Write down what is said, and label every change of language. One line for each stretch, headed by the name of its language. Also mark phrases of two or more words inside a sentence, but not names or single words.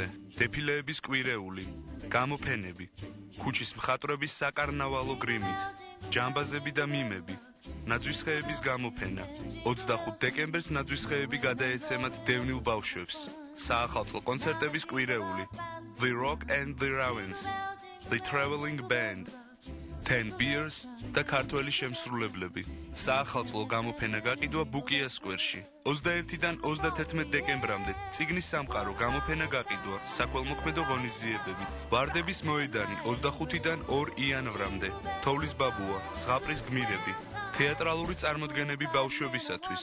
Georgian: დეფილეების კვირეული, გამოფენები, ქუჩის მხატვრების საკარნავალო გრიმით, ჯამბაზები და მიმები, ნაძვისხეების გამოფენა. 25 დეკემბერს ნაძვისხეები გადაეცემათ დევნილ ბავშვებს. საახალწლო კონცერტების კვირეული, The Rock and the Ravens, The Traveling Band, 10 Beers და ქართველი შემსრულებლები. საახალწლო გამოფენა გაყიდვა ბუკია სკვერში. 21-დან 31 დეკემბრამდე წიგნის სამყარო გამოფენა გაყიდვა საქველმოქმედო ღონისძიებები. ვარდების მოედანი 25-დან 2 იანვრამდე. თოვლის ბაბუა, ზღაპრის გმირები. თეატრალური წარმოდგენები ბავშვებისათვის.